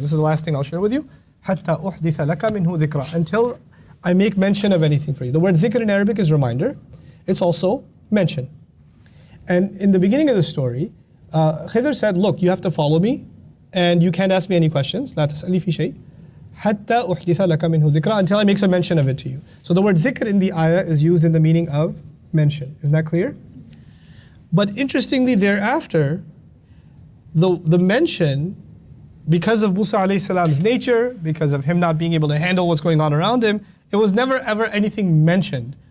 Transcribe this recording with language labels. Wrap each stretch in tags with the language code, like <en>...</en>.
<en>This is the last thing I'll share with you.</en> <ar>حَتَّى أُحْدِثَ لَكَ مِنْهُ ذِكْرًا.</ar> <en>Until I make mention of anything for you. The word dhikr in Arabic is reminder. It's also mention. And in the beginning of the story, Khidr said, look, you have to follow me and you can't ask me any questions.</en> <ar>لا تسألي في شيء حتى أحدث لك منه ذكرًا.</ar> <en>Until I make some mention of it to you. So the word dhikr in the ayah is used in the meaning of mention. Isn't that clear? But interestingly thereafter, the mention, because of Musa alayhi salam's nature, because of him not being able to handle what's going on around him, it was never ever anything mentioned.</en>